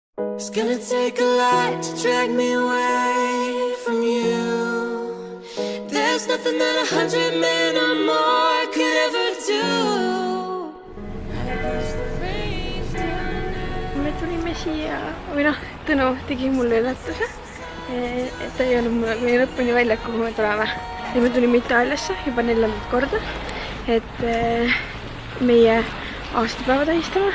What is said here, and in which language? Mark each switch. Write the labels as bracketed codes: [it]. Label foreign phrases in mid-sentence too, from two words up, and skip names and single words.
[en] It's gonna take a lot to drag me away from you. There's nothing that 100 men or more could ever do. [et] Me tulime siia, või noh, Tõnu tegi mulle üllatuse, et ta ei olnud mulle kuni lõpuni välja, kuhu me tuleme. Ja me tulime Itaaliasse juba 4. korda, et meie aastapäeva tähistama.